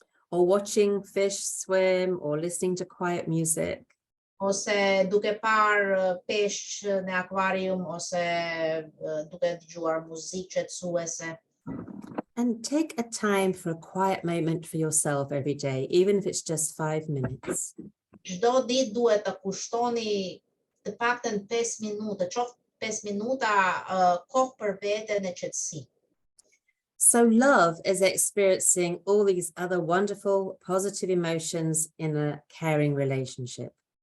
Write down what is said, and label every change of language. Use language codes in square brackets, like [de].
[en] Or watching fish swim or listening to quiet music. [sq] ose duke parë peshq në akvarium, ose duke dëgjuar muzikë qetësuese. [en] And take a time for a quiet moment for yourself every day, even if it's just 5 minutes. [sq] Çdo ditë duhet të kushtoni të paktën 5 minuta, qoftë 5 minuta kohë për veten e qetësi. [en] So love is experiencing all these other wonderful, positive emotions in a caring relationship.